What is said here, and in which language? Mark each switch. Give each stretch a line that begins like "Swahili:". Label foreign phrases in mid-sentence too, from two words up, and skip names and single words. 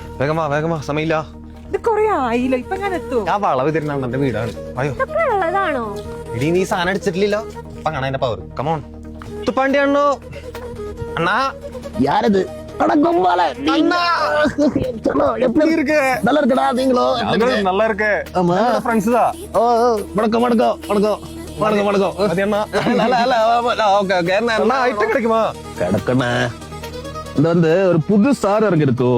Malayalam: വേഗമാ വേഗമാ, സമയമില്ല. ഇത് കൊറേ ആയില്ല, ഇപ്പൊ ഞാൻ എത്തും. ഞാൻ വളവ് തരുന്ന എന്റെ വീടാണ്. അയ്യോ ഉള്ളതാണോ? ഇടി, നീ സാധനം അടിച്ചിട്ടില്ലല്ലോ. അപ്പൊ കാണാൻ എന്റെ പവർ. കമോൺ തുപ്പാണ്ടി അണ്ണോ. അണ്ണാ
Tamil: யாரது? நல்லா இருக்கடா நீங்களும்? நல்லா இருக்கு. ஆமா ഫ്രണ്ട്സ് தான். ஓ வணக்கம் வணக்கம் வணக்கம் வணக்கம் வணக்கம். அது அண்ணா. ஓகே ஓகே. அண்ணா ஐட்டம் கிடைக்குமா? கிடக்கண்ணா, இது வந்து ஒரு புது சாரம் இறங்கி இருக்கும்.